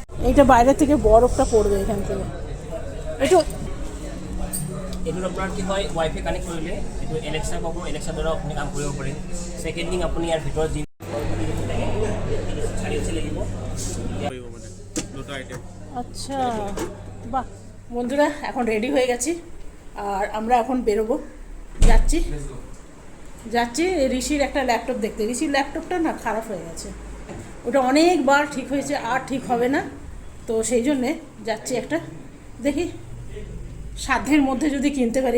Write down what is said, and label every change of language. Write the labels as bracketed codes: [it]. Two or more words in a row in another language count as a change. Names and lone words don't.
[bn] এইটা বাইরে থেকে বরফটা পড়বে এখান থেকে একটু। [as] এইটো আপোনাৰ কি হয় ৱাইফাই কানেক্ট কৰিলে এইটো এলেক্সা পাব, এলেক্সাৰ দ্বাৰা আপুনি কাম কৰিব পাৰে। [en] second thing [as] আপুনি ইয়াৰ ভিতৰত যি চাৰিওচি লাগিব [bn] আচ্ছা বাহ, বন্ধুরা এখন রেডি হয়ে গেছি আর আমরা এখন বেরোবো, যাচ্ছি যাচ্ছি ঋষির একটা ল্যাপটপ দেখতে। ঋষির ল্যাপটপটা না খারাপ হয়ে গেছে, ওটা অনেকবার ঠিক হয়েছে আর ঠিক হবে না, তো সেই জন্যে যাচ্ছি একটা দেখি সাধ্যের মধ্যে যদি কিনতে পারি।